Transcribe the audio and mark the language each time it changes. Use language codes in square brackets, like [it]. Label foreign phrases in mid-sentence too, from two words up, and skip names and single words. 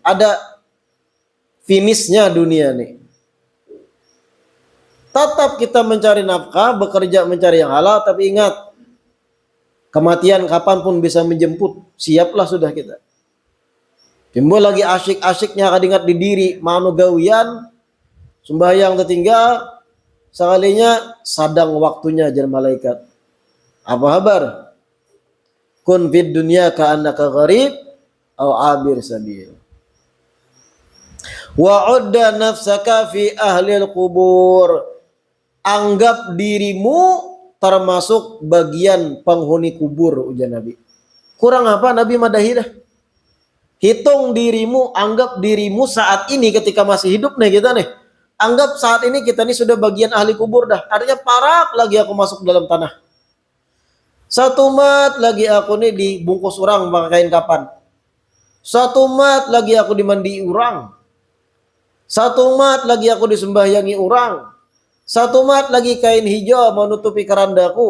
[id] Ada finishnya dunia nih. Tetap kita mencari nafkah, bekerja mencari yang halal, tapi ingat kematian kapanpun bisa menjemput. Siaplah sudah kita. [bjn] Timbul lagi asyik-asyiknya kadingat di diri, manu gawian, sembahyang tertinggal, sekalinya sadang waktunya jar malaikat. [id] Apa kabar? [ar] كن في الدنيا كأنك غريب أو عابر سبيل. وعدّ نفسك في أهل القبور. [id] Anggap dirimu termasuk bagian penghuni kubur, ujar Nabi. [bjn] Kurang apa Nabi madahi dah. Hitung dirimu, anggap dirimu saat ini ketika masih hidup nih kita nih. Anggap saat ini kita nih sudah bagian ahli kubur dah. Artinya parak lagi aku masuk dalam tanah. Satu mat lagi aku nih dibungkus orang pakai kain kapan. Satu mat lagi aku dimandi orang. Satu mat lagi aku disembahyangi orang. Satu mat lagi kain hijau menutupi kerandaku.